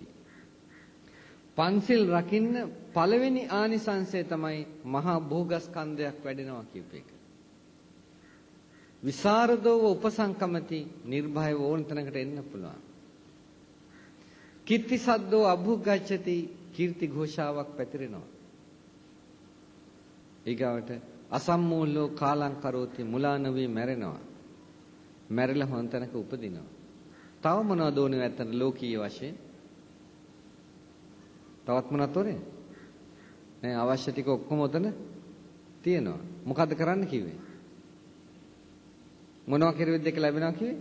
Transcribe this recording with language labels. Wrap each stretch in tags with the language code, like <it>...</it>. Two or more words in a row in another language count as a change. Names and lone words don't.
<si>පන්සිල් රකින්න පළවෙනි ආනිසංසය තමයි මහා භෝගස්කන්ධයක් වැඩෙනවා කියප එක.</si> <pi>විසරදෝව උපසංකමති</pi> <si>නිර්භයව ඕන තැනකට එන්න පුළුවන්.</si> <pi>කීර්ති සද්දෝ අභුග්ගච්ඡති</pi> <si>කීර්ති ഘോഷාවක් පැතිරෙනවා. ඊගාවට</si> <pi>අසම්මූලෝ කාලං කරෝති</pi> <si>මුලා නොවි මැරෙනවා. මැරිලා හොන් තැනක උපදිනවා. තව මොනවද ඕනේ නැත්තන ලෝකීය වශයෙන්? තවත් මොනවද ඕනේ? නෑ අවශ්‍ය ටික ඔක්කොම උතන තියෙනවා. මොකද්ද කරන්න කිව්වේ? මොනවා කරුවෙද දෙක ලැබෙනවා කිව්වේ?</si>